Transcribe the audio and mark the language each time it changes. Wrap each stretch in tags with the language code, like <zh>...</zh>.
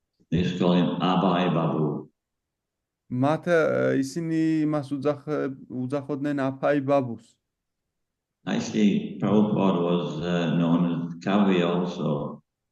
<en>They used to call him Abai Babu.</en> <ka>მათ ისინი მას უძახოდნენ აფაი ბაბუს.</ka> <en>Actually, Prabhupada was known as Kavi also.</en>